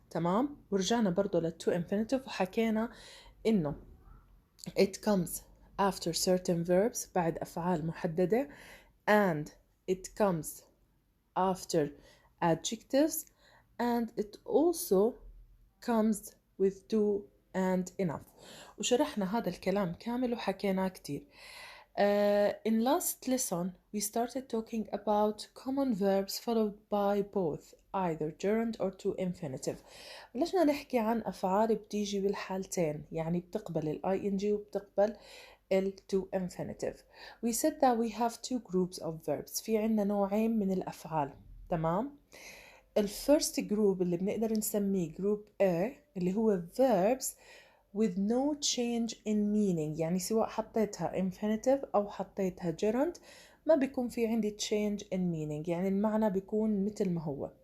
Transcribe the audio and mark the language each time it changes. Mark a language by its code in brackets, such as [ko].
[ar] تمام؟ ورجعنا برضو [en] to infinitive [ar] وحكينا إنه [en] it comes after certain verbs [ar] بعد أفعال محددة, [en] and it comes after adjectives, and it also comes with to and enough. [ar] وشرحنا هذا الكلام كامل وحكيناه كتير. [en] In last lesson we started talking about common verbs followed by both either gerund or to infinitive. [ar] بلشنا نحكي عن أفعال بتيجي بالحالتين, يعني بتقبل ال ing وبتقبل ال to infinitive. [en] We said that we have two groups of verbs. [ar] في عنا نوعين من الأفعال. تمام؟ الفيرست جروب اللي بنقدر نسميه جروب A اللي هو [en] verbs with no change in meaning, [ar] يعني سواء حطيتها infinitive أو حطيتها gerund ما بيكون في عندي [en] change in meaning, [ar] يعني المعنى بيكون مثل ما هو.